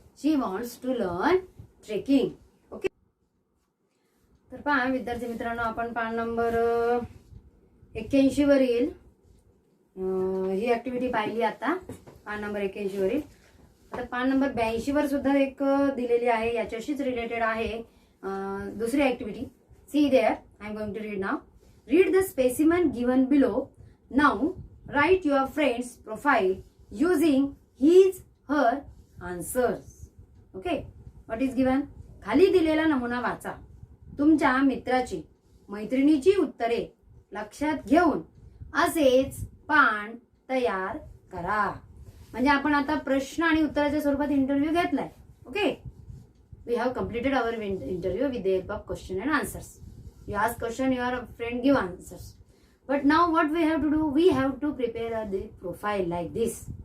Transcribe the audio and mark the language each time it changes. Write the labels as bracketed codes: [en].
[en] She wants to learn trekking. [mr] Okay. तर पहा विद्यार्थी मित्रांनो, आपण पान नंबर 81 वरील ही ऍक्टिव्हिटी पाहिली आता, पान नंबर 81 वरील. आता पान नंबर 82 वर सुद्धा एक दिलेली आहे, याच्याशीच रिलेटेड आहे दुसरी activity. [en] See there, I am going to read नाव. Read the specimen given below. Now write your friend's profile using his her answers. Okay. What is given? [mr] खाली दिलेला नमुना वाचा. तुमच्या मित्राची मैत्रिणीची उत्तरे लक्षात घेऊन असेच पान तयार करा. म्हणजे आपण आता प्रश्न आणि उत्तराच्या स्वरूपात इंटरव्ह्यू घेतलाय. Okay. [en] We have completed our interview with the help of question and answers. You ask question, your friend give answers. But now what we have to do? We have to prepare the profile like this.